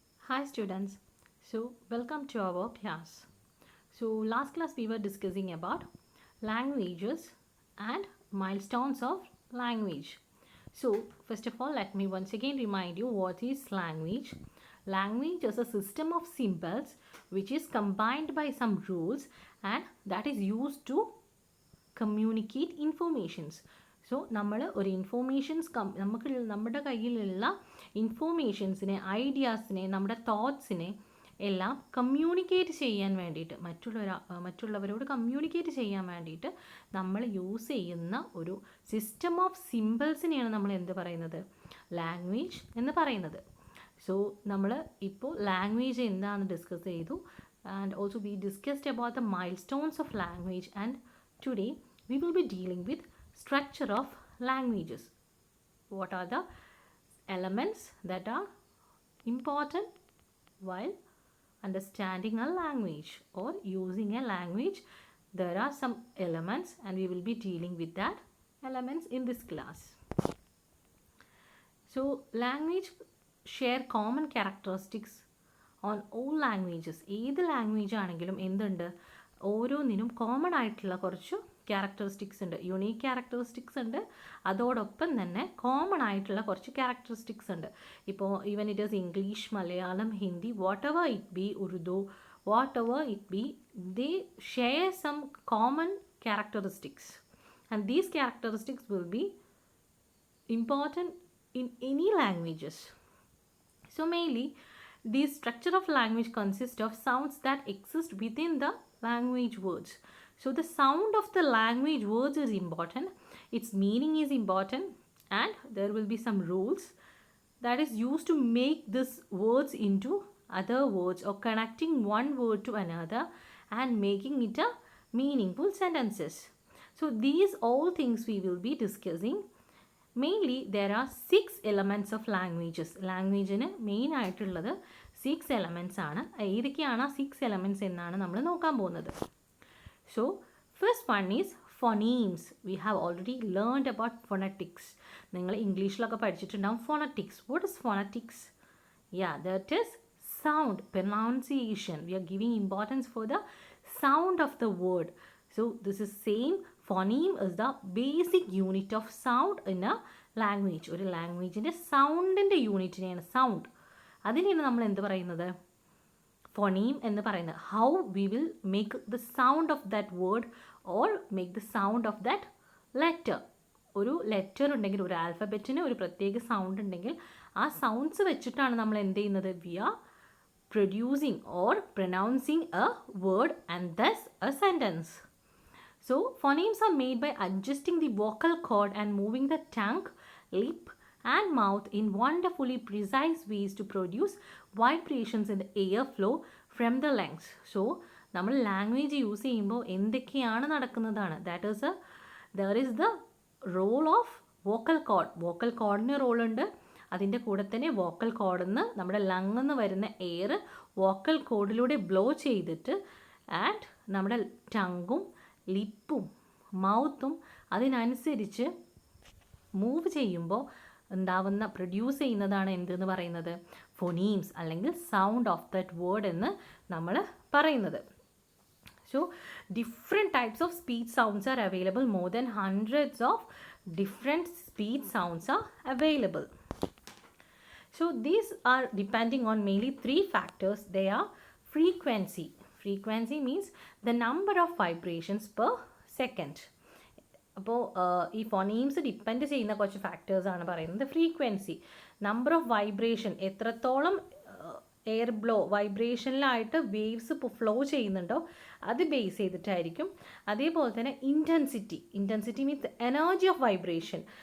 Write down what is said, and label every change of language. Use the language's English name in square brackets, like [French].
[English] Hi students, welcome to our class. Last class we were discussing about languages and milestones of language. First of all, let me once again remind you what is language. Language is a system of symbols which is combined by some rules and that is used to communicate informations. [Malayalam] നമ്മൾ ഒരു informations നമ്മുടെ കയ്യിലുള്ള ഇൻഫോർമേഷൻസിനെ, ഐഡിയാസിനെ, നമ്മുടെ തോട്ട്സിനെ എല്ലാം communicate ചെയ്യാൻ വേണ്ടിയിട്ട്, മറ്റുള്ളവരോട് communicate ചെയ്യാൻ വേണ്ടിയിട്ട് നമ്മൾ യൂസ് ചെയ്യുന്ന ഒരു സിസ്റ്റം ഓഫ് സിമ്പിൾസിനെയാണ് നമ്മൾ എന്ത് പറയുന്നത്, ലാംഗ്വേജ് എന്ന് പറയുന്നത്. നമ്മൾ ഇപ്പോൾ ലാംഗ്വേജ് എന്താണെന്ന് ഡിസ്കസ് ചെയ്തു. [English] And also we discussed about the milestones of language. And today we will be dealing with structure of languages. What are the elements that are important while understanding a language or using a language? There are some elements and we will be dealing with that elements in this class. Language share common characteristics on all languages. [Malayalam] ഏത് language ആണെങ്കിലും എന്തുണ്ട്, ഓരോന്നിനും common ആയിട്ടുള്ള കുറച്ച് characteristics ഉണ്ട്, unique characteristics ഉണ്ട്. അതോടൊപ്പം തന്നെ കോമൺ ആയിട്ടുള്ള കുറച്ച് ക്യാരക്ടറിസ്റ്റിക്സ് ഉണ്ട്. [English] ഇപ്പോൾ even it is English, Malayalam, Hindi, whatever it be, Urdu, whatever it be, they share some common characteristics and these characteristics will be important in any languages. Mainly the structure of language consists of sounds that exist within the language words. The sound of the language words is important, its meaning is important, and there will be some rules that is used to make these words into other words or connecting one word to another and making it a meaningful sentences. These all things we will be discussing. Mainly there are 6 elements of languages. [Malayalam] ലാംഗ്വേജിന് main ആയിട്ടുള്ളത് 6 elements ആണ്. ഏതൊക്കെയാണ് ആ 6 elements എന്നാണ് നമ്മൾ നോക്കാൻ പോകുന്നത്. [English] First one is phonemes. We have already learned about phonetics. [Malayalam] നിങ്ങൾ ഇംഗ്ലീഷിലൊക്കെ പഠിച്ചിട്ടുണ്ടാവും phonetics. [English] What is phonetics? That is sound, pronunciation. We are giving importance for the sound of the word. This is same. Phoneme is the basic unit of sound in a language. [Malayalam] ഒരു ലാംഗ്വേജിൻ്റെ സൗണ്ടിൻ്റെ യൂണിറ്റിനെയാണ് sound. അതിനെയാണ് നമ്മൾ എന്ത് പറയുന്നത്, phoneme എന്ന് പറയുന്നത്. [English] How we will make the sound of that word or make the sound of that letter. [Malayalam] ഒരു letter ഉണ്ടെങ്കിൽ, ഒരു ആൽഫബറ്റിന് ഒരു പ്രത്യേക സൗണ്ട് ഉണ്ടെങ്കിൽ ആ സൗണ്ട്സ് വെച്ചിട്ടാണ് നമ്മൾ എന്ത് ചെയ്യുന്നത്, [English] We are producing or pronouncing a word and thus a sentence. Phonemes are made by adjusting the vocal cord and moving the tongue, lip and mouth in wonderfully precise ways to produce vibrations in the airflow from the lungs. [Malayalam] നമ്മൾ language use ചെയ്യുമ്പോൾ എന്തൊക്കെയാണ് നടക്കുന്നതാണ്. [English] there is the role of vocal cord. [Malayalam] vocal cordന് റോളുണ്ട്. അതിൻ്റെ കൂടെ തന്നെ vocal കോഡിൽ നിന്ന് നമ്മുടെ ലങ്ങിൽ നിന്ന് വരുന്ന എയർ വോക്കൽ കോഡിലൂടെ ബ്ലോ ചെയ്തിട്ട് ആൻഡ് നമ്മുടെ ടങ്ങും ലിപ്പും മൗത്തും അതിനനുസരിച്ച് മൂവ് ചെയ്യുമ്പോൾ ഉണ്ടാവുന്ന, പ്രൊഡ്യൂസ് ചെയ്യുന്നതാണ് എന്തെന്ന് പറയുന്നത്, ഫോണീംസ് അല്ലെങ്കിൽ സൗണ്ട് ഓഫ് ദറ്റ് വേർഡ് എന്ന് നമ്മൾ പറയുന്നത്. [English] Different types of speech sounds are available. More than hundreds of different speech sounds are available. These are depending on mainly 3 factors. They are frequency. Frequency means the number of vibrations per second. [Malayalam] അപ്പോൾ ഈ phonemes depend ചെയ്യുന്ന കുറച്ച് ഫാക്ടേഴ്സാണ് പറയുന്നത്. Frequency, number of vibration, എത്രത്തോളം air blow വൈബ്രേഷനിലായിട്ട് waves flow ചെയ്യുന്നുണ്ടോ അത് base ചെയ്തിട്ടായിരിക്കും. അതേപോലെ തന്നെ [English] Intensity means energy of vibration.